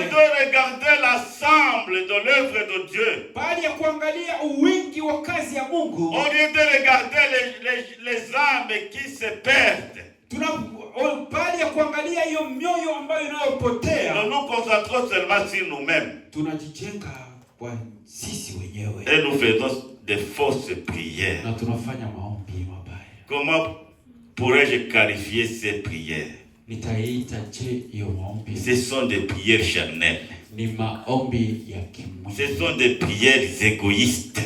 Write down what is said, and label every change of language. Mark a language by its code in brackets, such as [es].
[fr] de regarder l'ensemble de l'œuvre de Dieu, [sw] Baada ya kuangalia wingi wa kazi ya Mungu, [fr] au lieu de regarder les âmes qui se perdent, [sw] baada ya kuangalia hiyo mioyo ambayo inayopotea, [fr] nous nous concentrons seulement sur nous-mêmes [sw] tunajijenga kwa sisi wenyewe [fr] et nous faisons des fausses prières. [sw] na tunafanya maombi mabaya. [fr] Comment pourrais-je qualifier ces prières? [sw] Nitaita je hiyo maombi? [fr] Ce sont des prières charnelles. [sw] Ni maombi ya [fr] Ce [sw] kimwili. [fr] sont des prières égoïstes.